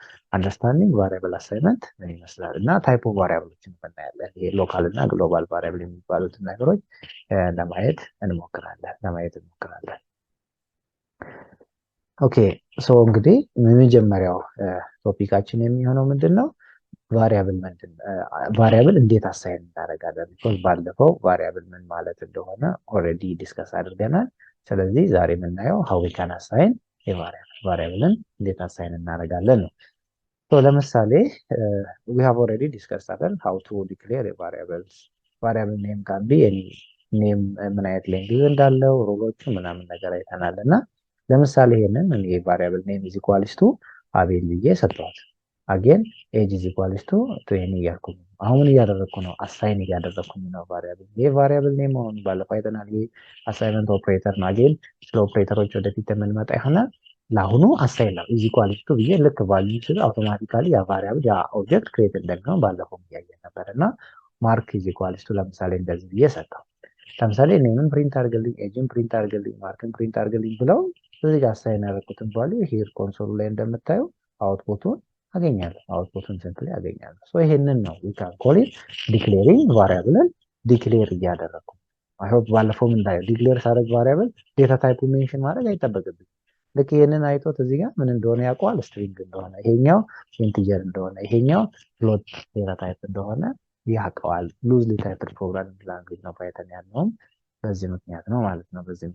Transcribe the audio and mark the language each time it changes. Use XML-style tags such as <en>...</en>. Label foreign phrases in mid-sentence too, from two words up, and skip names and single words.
<en>understanding variable assignment</en> <am>ምን ይመስላል እና</am> <en>type of</en> <am>ቫሪያብሎችን እናያለን። ይሄ ሎካል እና</am> <en>global variable</en> <am>የሚባሉትን ነገሮች ለማየት እንሞክራለን። ኦኬ እንግዲህ የመጀመሪያው ቶፒካችን የሚሆነው ምንድን ነው? ቫሪያብል እንዴት አሳይን እናደርጋለን? ቢኮዝ ባለፈው ቫሪያብል ምን ማለት እንደሆነ ኦልሬዲ ዲስከስ አድርገናል። ስለዚህ ዛሬ የምናየው</am> <en>how we can assign</en> <am>ቫሪያብልን እንዴት አሳይን እናደርጋለን ነው። ለምሳሌ</am> <en>we have already discussed how to declare variables. variable name can be any name</en> <am>ምን አይነት ሌንግዝ እንዳለው ሮሎቹ ምናምን ነገር አይተናል እና ለምሳሌ ይሄንን</am> <en>variable name is equals to</en> <am>አቤል ብዬ ሰጥቷል።</am> <en>again age is equals to</en> <am>20 እያልኩ ነው። አሁን እያደረኩ ነው አሳይን እያደረኩኝ ነው ቫሪያብል። ይሄ</am> <en>variable name</en> <am>አሁን ባለፈው አይተናል። ይሄ</am> <en>assignment operator</en> <am>ነው። አጌን ስለ ኦፕሬተሮች ወደፊት የምንመጣ ይሆናል። ለአሁኑ አሳይን ነው</am> <en>is equals to</en> <am>ብዬ ልክ ቫልዩ ሲል አውቶማቲካሊ ያ ቫሪያብል ያ</am> <en>object create</en> <am>እንደሚሆን ባለፈው እያየን ነበርና</am> <en>mark is equals to</en> <am>ለምሳሌ እንደዚህ ብዬ ሰጠው። ለምሳሌ ኔምን ፕሪንት አድርግልኝ፣ ኤጅን ፕሪንት አድርግልኝ፣ ማርክን ፕሪንት አድርግልኝ ብለው እዚህ ጋር አሳይን ያደረኩትን</am> <en>value here</en> <am>ኮንሶሉ ላይ እንደምታዩ አውትፑቱን አገኛለሁ። አውትፑቱን ሲምፕሊ አገኛለሁ። ይሄንን ነው</am> <en>we can call it declaring</en> <am>ቫሪያብልን ዲክሌር እያደረኩ።</am> <en>I hope</en> <am>ባለፈውም እንዳየው ዲክሌር ሳደርግ</am> <en>variable data</en> <am>ታይፑ ሜንሽን ማድረግ አይጠበቅብኝ። ልክ ይሄንን አይቶት እዚህ ጋር ምን እንደሆነ ያውቀዋል። ስትሪንግ እንደሆነ፣ ይሄኛው ኢንቲጀር እንደሆነ፣ ይሄኛው</am> <en>float data type</en> <am>እንደሆነ ያውቀዋል።</am> <en>loosely typed programming language</en> <am>ነው ፓይተን ያለውም በዚህ ምክንያት ነው ማለት ነው።</am>